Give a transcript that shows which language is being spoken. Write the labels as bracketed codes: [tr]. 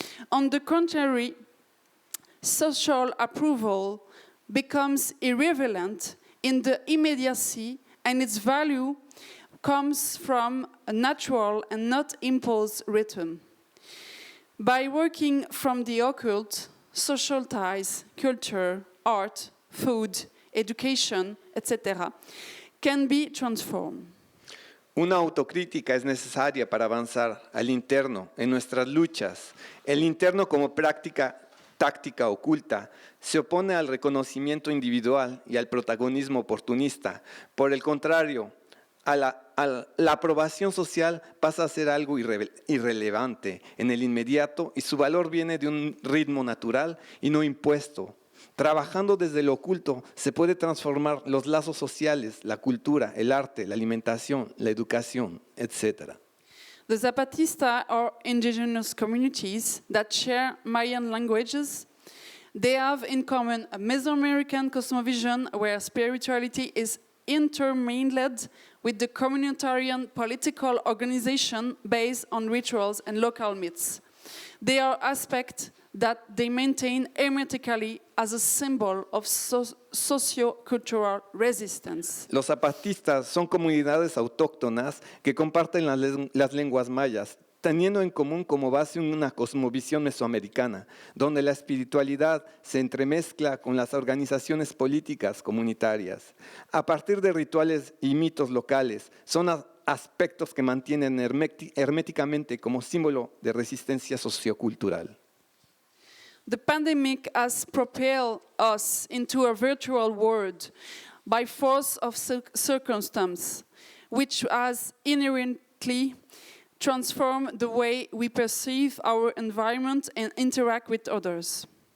[en] On the contrary, social approval becomes irrelevant in the immediacy, and its value comes from a natural and not imposed rhythm. By working from the occult, social ties, culture, art, food, education, etc., can be transformed. [es] Una autocrítica es necesaria para avanzar al interno en nuestras luchas. El interno como práctica táctica oculta se opone al reconocimiento individual y al protagonismo oportunista. Por el contrario, la aprobación social pasa a ser algo irrelevante en el inmediato y su valor viene de un ritmo natural y no impuesto. Trabajando desde lo oculto se puede transformar los lazos sociales, la cultura, el arte, la alimentación, la educación, etc. [en] The Zapatista are indigenous communities that share Mayan languages. They have in common a Mesoamerican cosmovision where spirituality is intermingled with the communitarian political organization based on rituals and local myths. They are aspects that they maintain hermetically as a symbol of socio-cultural resistance. [es] Los zapatistas son comunidades autóctonas que comparten las lenguas mayas, teniendo en común como base una cosmovisión mesoamericana, donde la espiritualidad se entremezcla con las organizaciones políticas comunitarias. A partir de rituales y mitos locales, son aspectos que mantienen herméticamente como símbolo de resistencia sociocultural. [en] The pandemic has propelled us into a virtual world by force of circumstance, which has inherently transformed the way we perceive our environment and interact with others.